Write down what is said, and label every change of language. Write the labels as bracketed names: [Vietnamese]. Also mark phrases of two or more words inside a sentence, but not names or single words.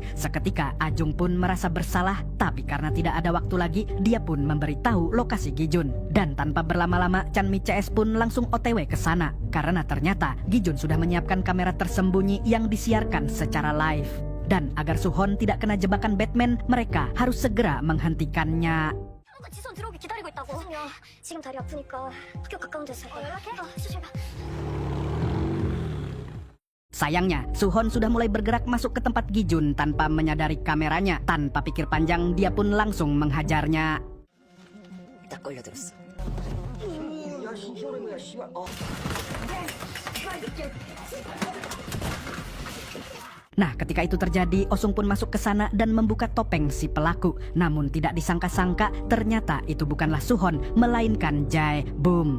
[Indonesian] Seketika, Ajung pun merasa bersalah, tapi karena tidak ada waktu lagi, dia pun memberitahu lokasi Gi Jun. Dan tanpa berlama-lama, Chan Mi CS pun langsung OTW ke sana. Karena ternyata Gi Jun sudah menyiapkan kamera tersembunyi yang disiarkan secara live. Dan agar Suhon tidak kena jebakan Batman, mereka harus segera menghentikannya. [Korean] 지선 들어오기 기다리고 있다고. 지금 다리 아프니까 학교 가까운 데서 연락해. 수실 봐. [Indonesian] Sayangnya, Suhon sudah mulai bergerak masuk ke tempat Gi Jun tanpa menyadari kameranya. Tanpa pikir panjang, dia pun langsung menghajarnya. [Korean] 딱 걸려들었어. [Indonesian] Nah, ketika itu terjadi, Osung pun masuk ke sana dan membuka topeng si pelaku. Namun tidak disangka-sangka, ternyata itu bukanlah Suhon, melainkan Jae Bum.